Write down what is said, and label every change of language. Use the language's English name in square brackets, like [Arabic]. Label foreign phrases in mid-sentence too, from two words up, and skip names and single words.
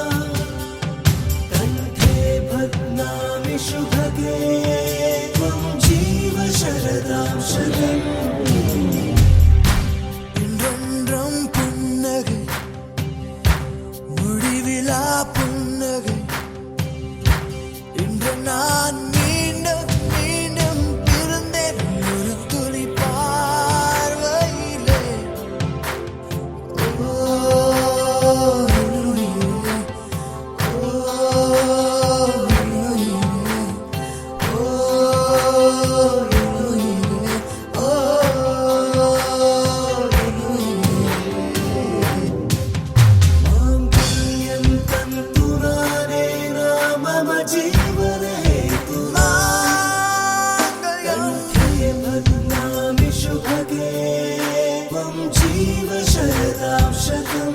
[Sanskrit] कण्ठे बध्नामि शुभगे त्वं जीव शरदां शतम्. [Tamil] இன்றொன்றும் புன்னகை முடிவிலா புன்னகை. இன்று நான் மீண்டும் மீண்டும் பிறந்தேன் ஒரு துளி பார்வையிலே. ஓ என்னுயிரே, ஓ என்னுயிரே, ஓ என்னுயிரே, ஓ என்னுயிரே. [Sanskrit] मांगल्यं तन्तुनानेना मम जीवनहेतुना कण्ठे बध्नामि शुभगे त्वं जीव शरदां शतम्.